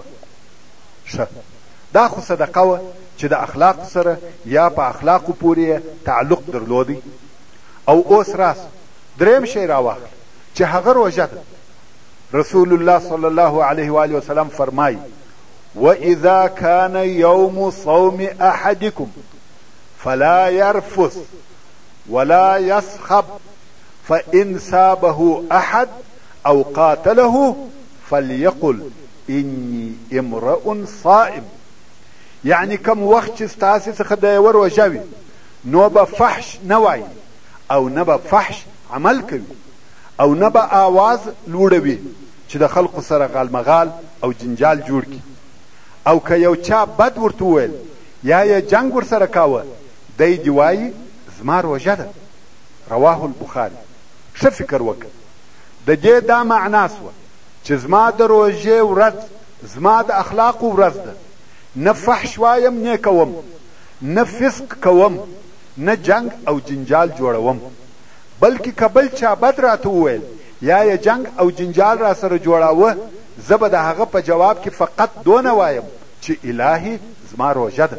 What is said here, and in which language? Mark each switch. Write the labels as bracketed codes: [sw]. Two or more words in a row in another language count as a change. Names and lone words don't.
[ps] ښه، دا خو صدقه وه چې د اخلاقو سره یا په اخلاقو پورې تعلق درلودی. او اوس راس دریم شی راواخله چې هغه روژه ده. [ar] رسول الله صلی الله علیه و آله وسلم [ps] فرمایي [ar] وَإِذَا كَانَ يَوْمُ صَوْمِ أَحَدِكُمْ فَلَا يَرْفُثْ وَلَا يَصْخَبْ فَإِنْ سَابَهُ أَحَدٌ أَوْ قَاتَلَهُ فَلْيَقُلْ إِنِّي امْرَؤٌ صَائِمٌ. [ps] یعنی کم وخت چې ستاسې څخه د یوه روژه وي نو به فحش نه وایي او نه به فحش عمل کوي او نه به آواز لوړوي چې د خلقو سره غالمغال او جنجال جوړ کړي. او که یو چا بد ورته وویل یا یې جنگ ورسره کاوه دی دې وایي زما روژه ده. [ar] رواه البخاري. [ps] ښه فکر وکړه، د دې دا معنا سوه چې زما د روژې ورځ زما د اخلاقو ورځ ده، نه فحش وایم نه کوم، نه فسق کوم، نه جنگ او جنجال جوړوم، بلکې که بل چا بد راته وویل یا یې جنگ او جنجال را سره جوړاوه زه به د هغه په جواب کې فقط دونه وایم چې الهي زما روژه ده.